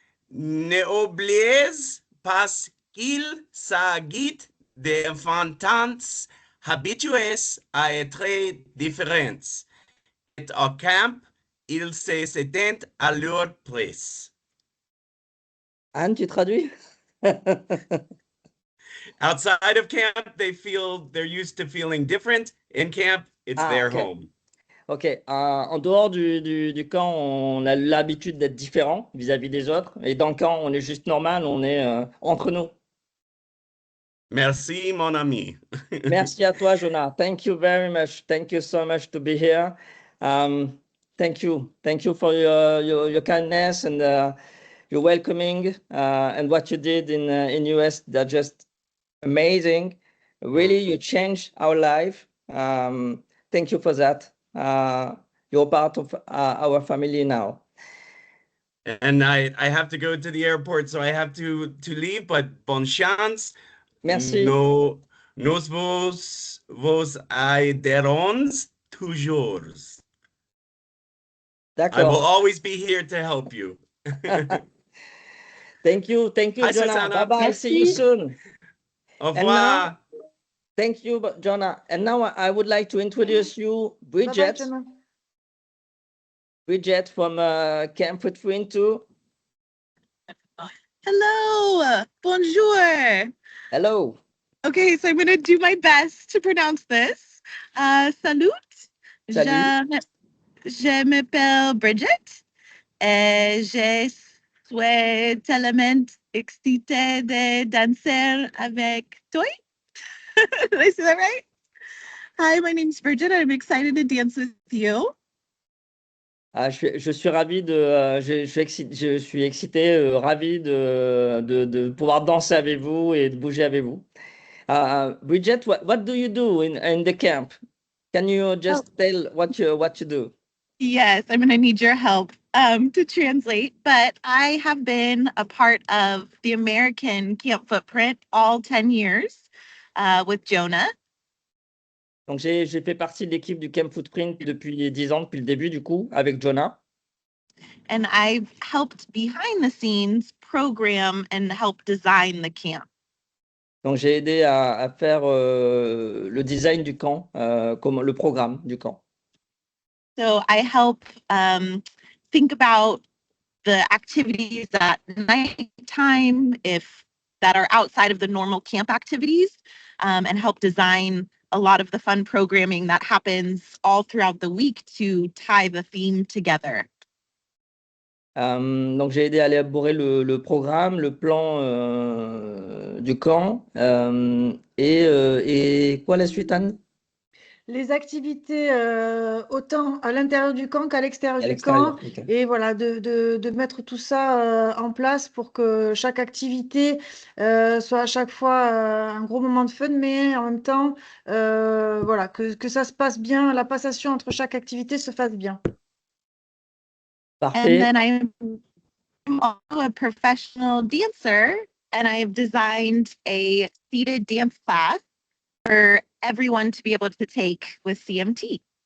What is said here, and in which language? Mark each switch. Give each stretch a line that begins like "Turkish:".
French: Ne oubliez pas qu'il s'agit d'enfants habitués à être différents. Et au camp, ils se sentent à leur place. Anne, tu traduis?
English: Outside of camp, they're used to feeling different. In camp, it's their okay. home.
French: Ok, en dehors du camp, on a l'habitude d'être différent vis-à-vis des autres. Et dans le camp, on est juste normal, on est entre nous. Merci, mon ami. Merci à toi, Jonah.
English: Thank you very much. Thank you so much to be here. Thank you. Thank you for your kindness and your welcoming and what you did in US. They're just amazing. Really, you changed our life. Thank you for that. You're part of our family now. And I have to go to the airport, so I have to leave, but
French: bonne chance. Merci. Nos vos aiderons toujours. D'accord.
English: I will always be here to help you. Thank you, Hi, Jonah. Susanna. Bye-bye. See you soon.
French: Au revoir.
English: Thank you, Jonah. And now I would like to introduce you, Bridget. Bye-bye, Jonah. Bridget from Camp Footprint 2. Hello,
French: bonjour.
English: Hello. Okay, so I'm going to do my best to pronounce this.
French: Salut, Salut. je m'appelle Bridget et je suis tellement excitée de danser avec toi.
English: Did I say that right? Hi, my name's Bridget. I'm excited to dance with you.
French: Ah, je suis ravi je suis excité, ravi de pouvoir danser avec vous et de bouger avec vous.
English: Bridget, what do you do in the camp? Can you just tell what you do? Yes, I'm going to need your help to translate, but I have been a part of the American Camp Footprint all 10 years with Jonah.
French: Donc, j'ai fait partie de l'équipe du Camp Footprint depuis 10 ans, depuis le début, du coup, avec Jonah.
English: And I've helped behind the scenes program and help design the camp.
French: Donc, j'ai aidé à faire le design du camp, comme le programme du camp.
English: So I help think about the activities at nighttime that are outside of the normal camp activities, and help design a lot of the fun programming that happens all throughout the week to tie the theme together.
French: Donc, j'ai aidé à élaborer le programme, le plan du camp. Et quoi la suite, Anne? Les activités autant à l'intérieur du camp qu'à l'extérieur À du l'extérieur. camp. Ok. Et voilà, de mettre tout ça en place pour que chaque activité soit à chaque fois un gros moment de fun, mais en même temps, voilà, que ça se passe bien, la passation entre chaque activité se fasse bien.
English: And
French: Parfait.
English: then I'm also a professional dancer, and I've designed a seated dance class for everyone to be able to take with CMT.